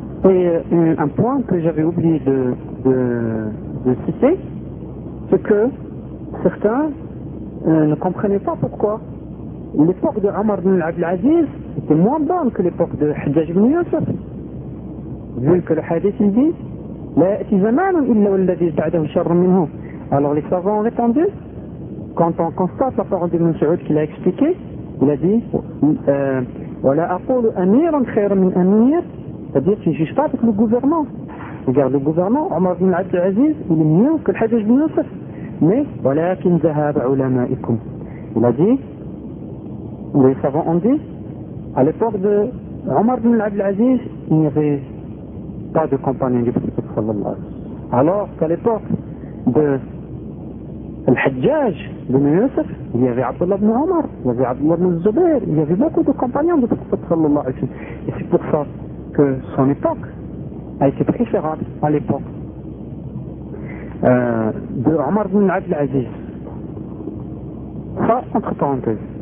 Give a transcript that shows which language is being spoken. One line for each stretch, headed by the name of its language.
French: Et un point que j'avais oublié de citer, c'est que certains ne comprenaient pas pourquoi l'époque de Omar ibn al-Aziz était moins bonne que l'époque de Hajjaj ibn Yusuf. Vu que le hadith il dit
Arabic: لا يأتي زمان إلا والذي بعده شر منه.
French: Alors les savants ont répondu, quand on constate la parole de Mansour qui l'a expliqué, il a dit
Arabic: ولا أقول أمير خير من أمير.
French: C'est-à-dire qu'il ne juge pas avec le gouvernement. Regarde le gouvernement, Omar ibn al-Aziz, il est mieux que le Hajjaj ibn Yusuf. Mais
Arabic: ولكن ذهب علمائكم.
French: Il a dit, les savants ont dit, à l'époque de Omar ibn al-Aziz, il n'y avait pas de compagnon du prophète sallallahu alayhi wa sallam. Alors qu'à l'époque de Al-Hajjaj ibn Yusuf, il y avait Abdullah ibn Omar, il y avait Abdullah ibn Zubair, il y avait beaucoup de compagnons du prophète sallallahu alayhi wa sallam. Et c'est pour ça que son époque a été préférable à l'époque de Omar ibn Abd al-Aziz. Ça, entre parenthèses.